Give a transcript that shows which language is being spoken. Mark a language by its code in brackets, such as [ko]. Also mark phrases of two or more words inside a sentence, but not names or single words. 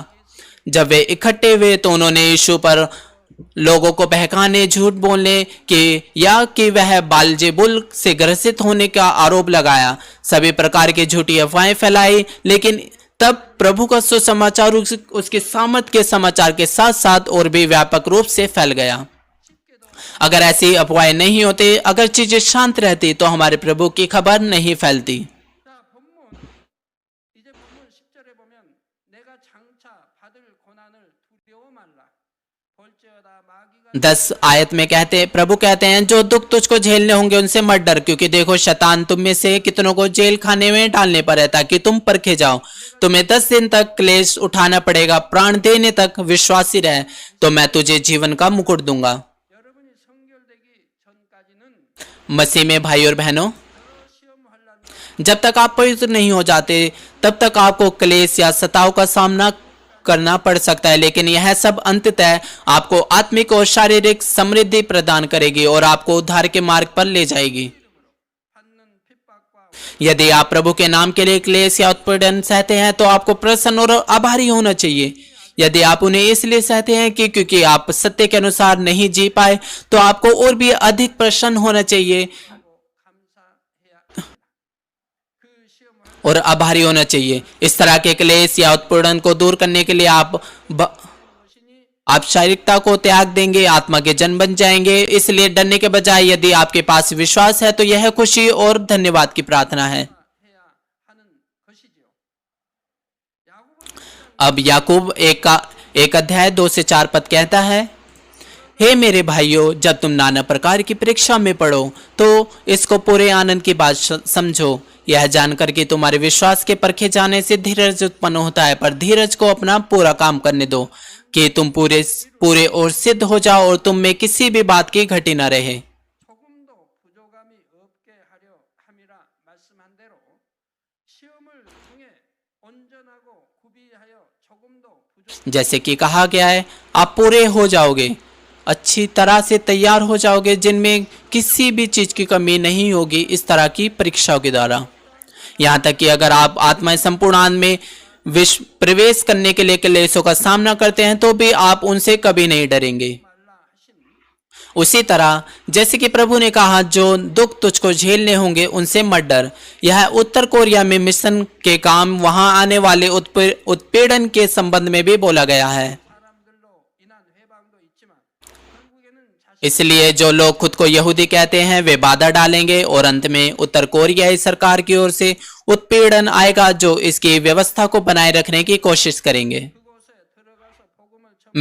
[hi] जब वे इकट्ठे हुए तो उन्होंने यीशु पर लोगों को बहकाने, झूठ बोलने कि वह बालजेबुल से ग्रसित होने का आरोप लगाया, सभी प्रकार की झूठी अफवाहें फैलाई। लेकिन तब प्रभु का सुसमाचार उसके सामर्थ्य के समाचार के साथ साथ और भी व्यापक रूप से फैल गया। अगर ऐसी अफवाहें नहीं होती, अगर चीजें शांत रहती, तो हमारे प्रभु की खबर नहीं फैलती। [ko] 이제 본문 10절에 보면 내가 장차 받을 고난을 두려워 말라. 볼지어다 마귀가 [hi] 10 आयत में प्रभु कहते हैं, जो दुख तुझको झेलने होंगे उनसे मत डर, क्योंकि देखो शैतान तुम में से कितनों को जेल खाने में डालने पर है ताकि तुम परखे जाओ। तुम्हें 10 दिन तक क्लेश उठाना पड़ेगा, प्राण देने तक विश्वासी रहे तो मैं तुझे जीवन का मुकुट दूंगा। [ko] 여러분이 성결되기 전까지는 [hi] मसीह में भाई और बहनों, [ko] 여러 시험 환란 [hi] जब तक आप पवित्र नहीं हो जाते तब तक आपको क्लेश या सताव का सामना करना पड़ सकता है, लेकिन यह सब अंततः आपको आत्मिक और शारीरिक समृद्धि प्रदान करेगी और आपको उद्धार के मार्ग पर ले जाएगी। [ko] 받는 핍박과 [hi] यदि आप प्रभु के नाम के लिए क्लेश या उत्पीड़न सहते हैं तो आपको प्रसन्न और आभारी होना चाहिए। यदि आप उन्हें इसलिए सहते हैं कि क्योंकि आप सत्य के अनुसार नहीं जी पाए, तो आपको और भी अधिक प्रसन्न होना चाहिए [ko] 감사해야 합니다. 그 시험을 [hi] और आभारी होना चाहिए। इस तरह के क्लेश या उत्पीड़न को दूर करने के लिए आप शारीरिकता को त्याग देंगे, आत्मा के जन बन जाएंगे। इसलिए डरने के बजाय यदि आपके पास विश्वास है तो यह खुशी और धन्यवाद की प्रार्थना है। [ko] 해야 하는 것이지요. 야고보는 [hi] अब याकूब एक अध्याय 2 से 4 पद कहता है, हे मेरे भाइयों, जब तुम नाना प्रकार की परीक्षा में पड़ो तो इसको पूरे आनंद की बात समझो, यह जानकर कि तुम्हारे विश्वास के परखे जाने से धीरज उत्पन्न होता है। पर धीरज को अपना पूरा काम करने दो कि तुम पूरे और सिद्ध हो जाओ और तुम में किसी भी बात की घटी न रहे। [ko] 조금도 부족함이 없게 하려 함이라 말씀한 대로 시험을 통해 온전하고 구비하여 조금도 부족 [hi] जैसे कि कहा गया है, आप पूरे हो जाओगे, अच्छी तरह से तैयार हो जाओगे, जिनमें किसी भी चीज की कमी नहीं होगी इस तरह की परीक्षाओं के द्वारा। यहाँ तक कि अगर आप आत्मा संपूर्ण आनंद में प्रवेश करने के लिए क्लेशों का सामना करते हैं तो भी आप उनसे कभी नहीं डरेंगे। [ko] 말라 하신 [hi] उसी तरह जैसे कि प्रभु ने कहा, जो दुख तुझको झेलने होंगे उनसे मत डर। यह उत्तर कोरिया में मिशन के काम वहां आने वाले उत्पीड़न के संबंध में भी बोला गया है। [ko] 사람들로 인한 회방도 있지만 결국에는 자신 [hi] इसलिए जो लोग खुद को यहूदी कहते हैं वे बाधा डालेंगे और अंत में उत्तर कोरियाई सरकार की ओर से उत्पीड़न आएगा जो इसकी व्यवस्था को बनाए रखने की कोशिश करेंगे। [ko] 그곳에 들어가서 복음을 전